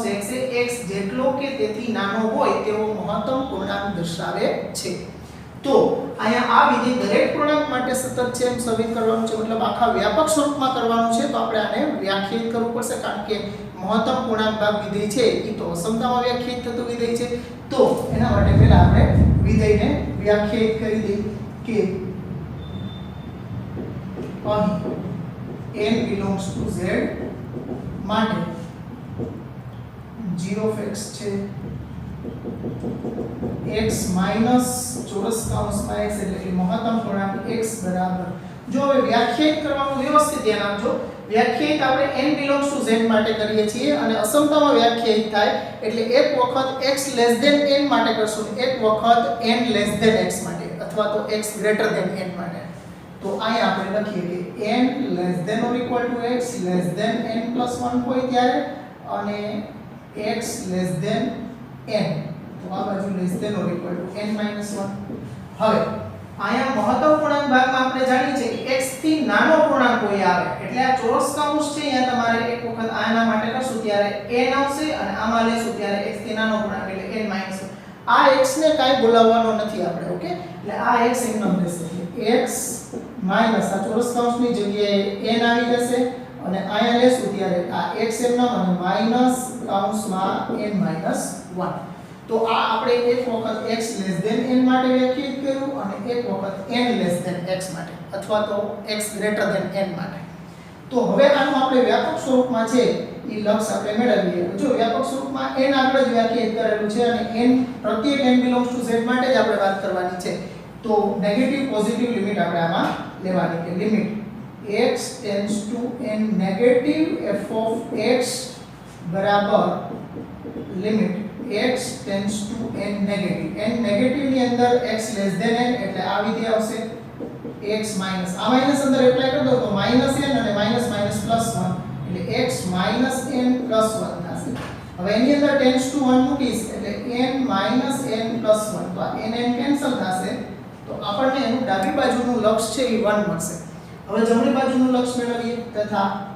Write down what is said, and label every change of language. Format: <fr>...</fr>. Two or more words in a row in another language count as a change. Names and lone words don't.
<gu>x એ x જેટલો કે તેથી નાનો હોય તેવો મહત્તમ પૂર્ણાંક દર્શાવે છે તો અહીંયા આ વિધેય દરેક પૂર્ણાંક માટે સતત છે એમ સાબિત કરવાનું છે મતલબ આખા વ્યાપક સ્વરૂપમાં કરવાનું છે તો આપણે આને વ્યાખ્યાયિત કરવું પડશે કારણ કે મહત્તમ પૂર્ણાંક ભાગ વિધેય છે એ તો અસમતામાં વ્યાખ્યાયિત થતું વિધેય છે તો એના માટે પહેલા આપણે વિધેયને વ્યાખ્યાયિત કરી દઈએ કે અહીં</gu> <en>n belongs to z</en> <gu>માટે</gu> <en>g of x</en> <gu>છે x માઈનસ ચોરસ કૌંસમાં x એટલે કે મહત્તમ પૂર્ણાંક x બરાબર જો હવે વ્યાખ્યાયિત કરવાનું વ્યવસ્થિત ધ્યાન આપજો વ્યાખ્યાયિત આપણે n</gu> <en>belongs to z</en> <gu>માટે કરીએ છીએ અને અસમતામાં વ્યાખ્યાયિત થાય એટલે એક વખત</gu> <en>x less than n</en> <gu>માટે કરશું એક વખત</gu> <en>n less than x</en> <gu>માટે અથવા તો</gu> <en>x greater than n</en> <gu>માટે તો અહીંયા આપણે લખીએ કે</gu> <en>n less than or equal to x less than n plus 1</en> <gu>હોય ત્યારે અને</gu> <en>x less than n</en> <gu>તો આ બાજુ</gu> <en>less than or equal to n minus 1</en> <gu>હવે અહીંયા મહત્તમ પૂર્ણાંક ભાગમાં આપણે જાણીએ છીએ કે x થી નાનો પૂર્ણાંક કોઈ આવે એટલે આ ચોરસ કૌંસ છે અહીંયા તમારે એક વખત આના માટે કરશું ત્યારે n આવશે અને આમાં લેશું ત્યારે x થી નાનો પૂર્ણાંક એટલે</gu> <en>n minus 1</en> <gu>આ x ને કાઈ બોલાવવાનો નથી આપણે ઓકે એટલે આ x એમનેમ રહેશે x માઈનસ આ ચોરસ કૌંસની જગ્યાએ n આવી જશે અને અહીંયા લેશું ત્યારે આ x એમનેમ અને માઈનસ કૌંસમાં</gu> <en>n minus 1</en> <gu>તો આ આપણે એક વખત</gu> <en>x less than n</en> <gu>માટે વ્યાખ્યાયિત કર્યું અને એક વખત</gu> <en>n less than x</en> <gu>માટે અથવા તો</gu> <en>x greater than n</en> <gu>માટે તો હવે આનું આપણે વ્યાપક સ્વરૂપમાં છે એ લક્ષ આપણે મેળવીએ જો વ્યાપક સ્વરૂપમાં n આગળ જ વ્યાખ્યાયિત કરેલું છે અને n પ્રત્યેક</gu> <en>n belongs to z</en> <gu>માટે જ આપણે વાત કરવાની છે તો</gu> <en>negative positive limit</en> <gu>આપણે આમાં લેવાની કે</gu> <en>limit x tends to n negative f of x</en> <gu>બરાબર</gu> <en>limit x tends to n negative n negative</en> <gu>ની અંદર</gu> <en>x less than n</en> <gu>એટલે આ વિધેય આવશે x માઈનસ આ માઈનસ અંદર એપ્લાય કરી દો તો માઈનસ n અને માઈનસ માઈનસ પ્લસ 1 એટલે</gu> <en>x minus n plus 1</en> <gu>થશે હવે એની અંદર</gu> <en>tends to 1</en> <gu>મૂકીશ એટલે</gu> <en>n minus n plus 1</en> <gu>તો આ n કેન્સલ થશે તો આપણને એનું ડાબી બાજુનું લક્ષ છે એ 1 મળશે હવે જમણી બાજુનું લક્ષ મેળવીએ તથા</gu>